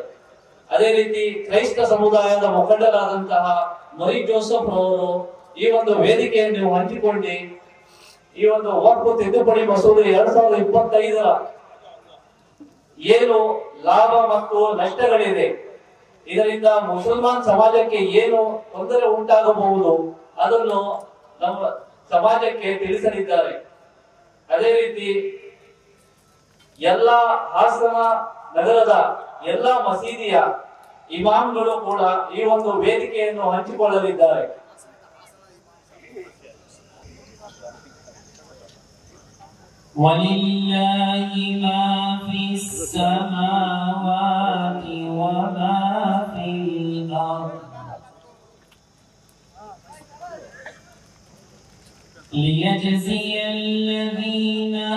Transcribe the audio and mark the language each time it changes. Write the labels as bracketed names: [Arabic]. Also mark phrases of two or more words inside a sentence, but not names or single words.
[Kannada] ಅದೇ ರೀತಿ ಕ್ರೈಸ್ತ ಸಮುದಾಯದ ಮುಖಂಡರಾದಂತಹ ಮರಿ ಜೋಸಫ್ ರವರು ಈ ಒಂದು ವೇದಿಕೆಯನ್ನು ಹಂಚಿಕೊಂಡು ಈ ಒಂದು ವಕ್ಫ್ ತಿದ್ದುಪಡಿ ಮಸೂದೆ 2025 ಏನು ಲಾಭ ಮತ್ತು ನಷ್ಟಗಳಿದೆ, ಇದರಿಂದ ಮುಸಲ್ಮಾನ್ ಸಮಾಜಕ್ಕೆ ಏನು ತೊಂದರೆ ಉಂಟಾಗಬಹುದು ಅದನ್ನು ನಮ್ಮ ಸಮಾಜಕ್ಕೆ ತಿಳಿಸಲಿದ್ದಾರೆ. ಅದೇ ರೀತಿ ಎಲ್ಲಾ ಹಾಸನ ನಗರದ ಎಲ್ಲಾ ಮಸೀದಿಯ ಇಮಾಮ್ಗಳು ಕೂಡ ಈ ಒಂದು ವೇದಿಕೆಯನ್ನು ಹಂಚಿಕೊಳ್ಳಲಿದ್ದಾರೆ. [Arabic] وَلِلَّهِ مَا فِي السَّمَاوَاتِ وَمَا فِي الْأَرْضِ لِيَجْزِيَ الَّذِينَ